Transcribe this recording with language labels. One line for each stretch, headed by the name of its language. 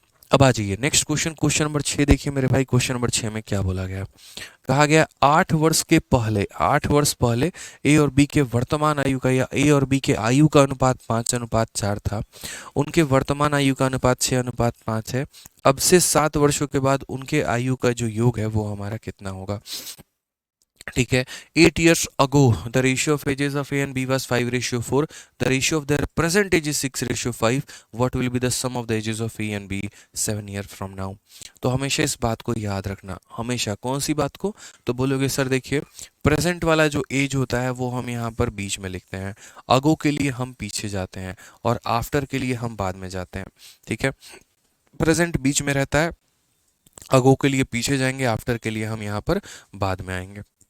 Hindi: अब आ जाइए next question, question number 6 देखिए मेरे भाई। क्वेश्चन नंबर 6 में क्या बोला गया, कहा गया 8 वर्ष के पहले, 8 वर्ष पहले ए और बी के वर्तमान आयु का, या ए और बी के आयु का अनुपात 5:4 था। उनके वर्तमान आयु का अनुपात 6:5 है। अब से 7 वर्षों के बाद उनके आयु का जो योग है वो हमारा कितना होगा। ठीक है।
English: 8 years ago the ratio of ages of A and B was 5:4. The ratio of their present age is 6:5. What will be the sum of the ages of A and B 7 years from now?
Hindi: तो हमेशा इस बात को याद रखना, हमेशा। कौन सी बात को? तो बोलोगे सर देखिए, प्रेजेंट वाला जो एज होता है वो हम यहाँ पर बीच में लिखते हैं, अगो के लिए हम पीछे जाते हैं और आफ्टर के लिए हम बाद में जाते हैं। ठीक है, प्रेजेंट बीच में रहता है, अगो के लिए पीछे जाएंगे, आफ्टर के लिए हम यहाँ पर बाद में आएंगे।